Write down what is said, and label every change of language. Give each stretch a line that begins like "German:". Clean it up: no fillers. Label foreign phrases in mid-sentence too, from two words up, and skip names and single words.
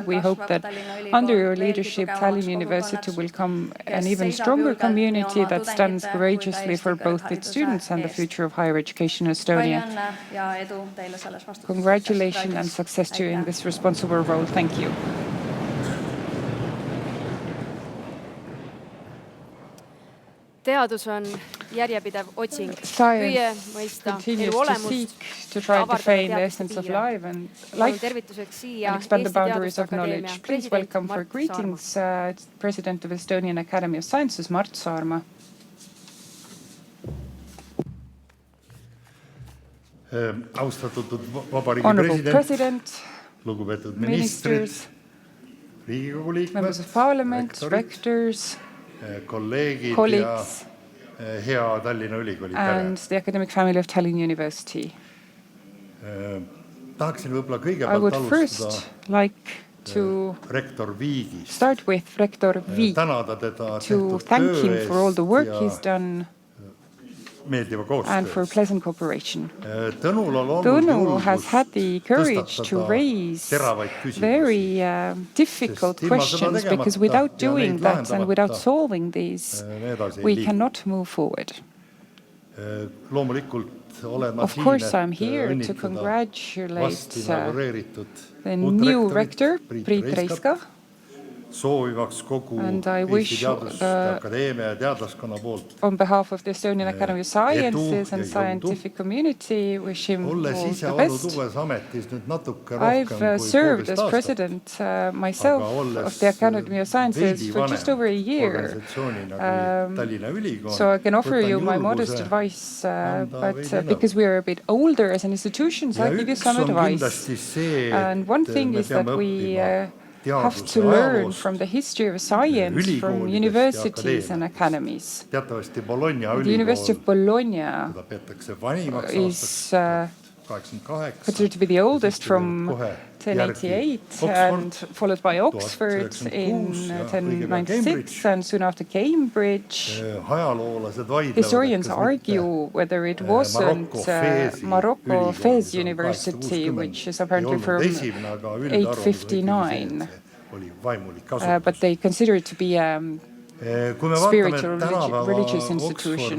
English: We hope that under your leadership, Tallinn University will become an even stronger community that stands courageously for both its students and the future of higher education in Estonia. Congratulations and success to you in this responsible role. Thank you.
Estonian: Teadus on järjepidev otsing.
English: Science continues to seek to try to define the essence of life and expand the boundaries of knowledge. Please welcome for greetings President of Estonian Academy of Sciences, Mart Saarma.
Estonian: Austatud Vabariigi
English: Honorable
Estonian: President,
English: President,
Estonian: lugupeetud ministrid,
English: ministers,
Estonian: Riigikogu
English: members
Estonian: liikmed,
English: of parliament,
Estonian: rektorid,
English: rectors,
Estonian: kolleegid
English: colleagues,
Estonian: ja hea Tallinna Ülikooli
English: and
Estonian: pere.
English: the academic family of Tallinn University.
Estonian: Tahaksin võib-olla
English: I would
Estonian: kõigepealt
English: first
Estonian: alustada
English: like to
Estonian: rektor Viigist.
English: start with Rector Viik,
Estonian: Tänada teda
English: to
Estonian: tehtud
English: thank
Estonian: töö
English: him for all the work
Estonian: eest
English: he's
Estonian: ja
English: done
Estonian: meeldiva
English: and for
Estonian: koostöö.
English: pleasant cooperation.
Estonian: Tõnul on olnud
English: Tõnu has
Estonian: julgus
English: had the courage to
Estonian: tõstatada
English: raise
Estonian: teravaid küsimusi.
English: very difficult
Estonian: Sest ilma seda
English: questions,
Estonian: tegemata
English: because without
Estonian: ja
English: doing
Estonian: neid
English: that and without
Estonian: lahendamata,
English: solving these,
Estonian: me edasi ei
English: we
Estonian: liigu.
English: cannot move forward.
Estonian: Loomulikult olen ma
English: Of
Estonian: siin,
English: course,
Estonian: et
English: I'm here to
Estonian: õnnitleda
English: congratulate
Estonian: vasti inaugureeritud
English: the
Estonian: uut
English: new
Estonian: rektorit,
English: rector,
Estonian: Priit
English: Priit
Estonian: Reiskat,
English: Reiska,
Estonian: soovimaks kogu
English: And I
Estonian: Eesti
English: wish,
Estonian: Teaduste Akadeemia ja teadlaskonna poolt,
English: on behalf of the Estonian Academy of Sciences
Estonian: ja
English: and
Estonian: jõudu.
English: scientific community, wish him all
Estonian: olles ise
English: the
Estonian: olnud
English: best.
Estonian: uues ametis nüüd natuke
English: I've
Estonian: rohkem kui
English: served as
Estonian: 1,5 aastat,
English: president myself
Estonian: aga olles
English: of the Academy of Sciences
Estonian: veidi
English: for just
Estonian: vanem
English: over a year.
Estonian: organisatsioonina kui Tallinna Ülikool,
English: So I can offer
Estonian: võtan
English: you my
Estonian: julguse
English: modest advice,
Estonian: anda
English: but
Estonian: veidi nõu.
English: because we are a bit older as an institution, so
Estonian: Ja
English: I give you
Estonian: üks
English: some
Estonian: on
English: advice.
Estonian: kindlasti see,
English: And one
Estonian: et
English: thing
Estonian: me
English: is that
Estonian: peame
English: we
Estonian: õppima
English: have
Estonian: teaduse
English: to learn
Estonian: ajaloost,
English: from the history of science from
Estonian: ülikoolidest ja
English: universities and
Estonian: akadeemiatest.
English: academies.
Estonian: Teatavasti Bologna
English: The University
Estonian: ülikool,
English: of Bologna
Estonian: seda peetakse vanimaks
English: is
Estonian: aastaks 88,
English: considered to be the oldest
Estonian: siis
English: from
Estonian: tuleb kohe
English: 1088
Estonian: järgi
English: and
Estonian: Oxford,
English: followed by Oxford
Estonian: 1996
English: in
Estonian: ja kõigepealt
English: 1096 and soon after Cambridge.
Estonian: ajaloolased vaidlevad,
English: Historians argue whether it wasn't Marocco Fez University, which is apparently from 859, but they consider it to be a spiritual religious institution.